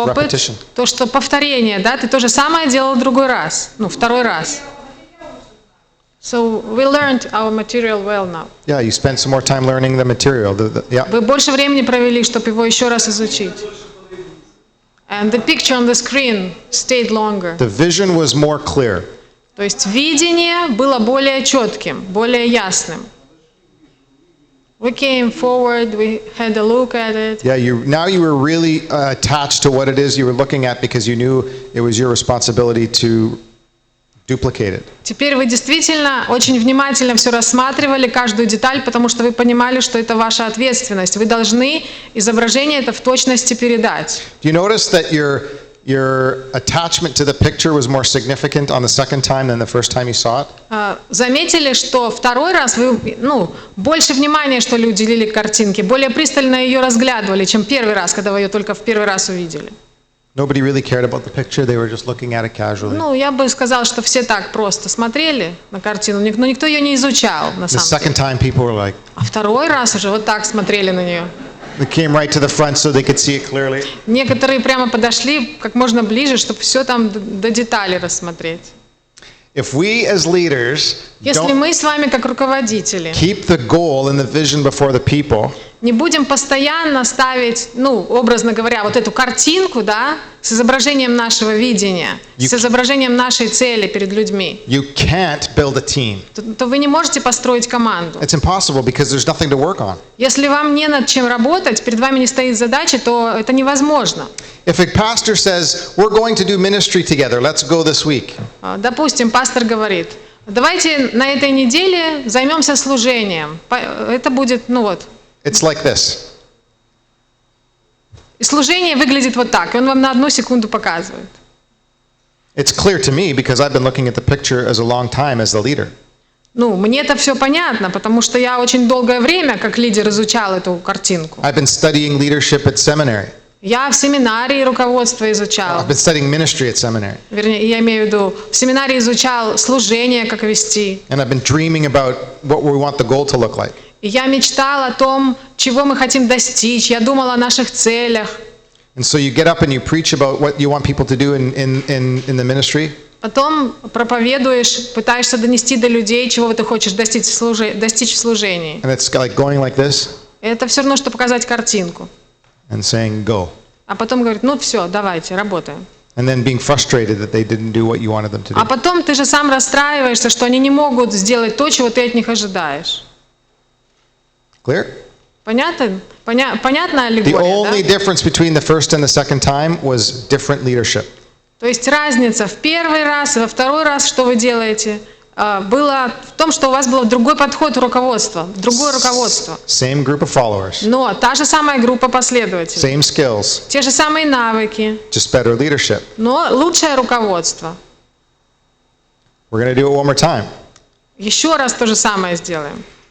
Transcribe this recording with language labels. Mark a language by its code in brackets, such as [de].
[ru] Опыт, [en] repetition. [ru] то, что повторение, да, ты то же самое делал другой раз, второй раз. [en] So we learned our material well now. Yeah, you spent some more time learning the material. Yeah. [ru] Вы больше времени провели, чтобы его еще раз изучить. [en] And the picture on the screen stayed longer. The vision was more clear. [ru] То есть видение было более четким, более ясным. [en] We came forward, we had a look at it. Yeah, now you were really attached to what it is you were looking at because you knew it was your responsibility to duplicate it. [ru] Теперь вы действительно очень внимательно все рассматривали, каждую деталь, потому что вы понимали, что это ваша ответственность. Вы должны изображение это в точности передать. [en] Do you notice that your attachment to the picture was more significant on the second time than the first time you saw it? [ru] Заметили, что второй раз вы, больше внимания, что ли, уделили картинке, более пристально ее разглядывали, чем первый раз, когда вы ее только в первый раз увидели. [en] Nobody really cared about the picture, they were just looking at it casually. [ru] Я бы сказал, что все так просто смотрели на картину, но никто ее не изучал, на [en] The [ru] самом деле. [en] second time people were like, [ru] А второй раз уже вот так смотрели на нее. [en] they came right to the front so they could see it clearly. [ru] Некоторые прямо подошли как можно ближе, чтобы все там до деталей рассмотреть. [en] If we as leaders [ru] Если [en] don't [ru] мы с вами как руководители [en] keep the goal and the vision before the people, [ru] не будем постоянно ставить, образно говоря, вот эту картинку, да, с изображением нашего видения, с изображением нашей цели перед людьми, [en] you can't build a team. [ru] то вы не можете построить команду. [en] It's impossible because there's nothing to work on. [ru] Если вам не над чем работать, перед вами не стоит задача, то это невозможно. [en] If a pastor says, we're going to do ministry together, let's go this week. [ru] Допустим, пастор говорит, давайте на этой неделе займемся служением. Это будет, [en] It's like this. [ru] И служение выглядит вот так, и он вам на 1 секунду показывает. [en] It's clear to me because I've been looking at the picture as a long time as the leader. [ru] Мне это все понятно, потому что я очень долгое время как лидер изучал эту картинку. [en] I've been studying leadership at seminary. [ru] Я в семинарии руководство изучал. [en] I've been studying ministry at seminary. [ru] Вернее, я имею в виду, в семинарии изучал служение, как вести. [en] And I've been dreaming about what we want the goal to look like. [ru] И я мечтал о том, чего мы хотим достичь. Я думал о наших целях. [en] And so you get up and you preach about what you want people to do in the ministry. [ru] Потом проповедуешь, пытаешься донести до людей, чего ты хочешь достичь в служении. [en] And it's like going like this [ru] Это все равно, что показать картинку. [en] and saying, go. [ru] А потом говорит, ну все, давайте, работаем. [en] And then being frustrated that they didn't do what you wanted them to [ru] А [en] do. [ru] потом ты же сам расстраиваешься, что они не могут сделать то, чего ты от них ожидаешь. [en] Clear? [ru] Понятно? Понятна [en] The [ru] аллегория, [en] only [ru] да? [en] difference between the first and the second time was different leadership. [ru] То есть разница в первый раз и во второй раз, что вы делаете, было в том, что у вас был другой подход у руководства, другое руководство. [en] Same group of followers, [ru] Но та же самая группа последователей, [en] same skills, [ru] те же самые навыки, [en] just better leadership. [ru] но лучшее руководство. [en] We're going to do it one more time. [ru] Еще раз то же самое сделаем.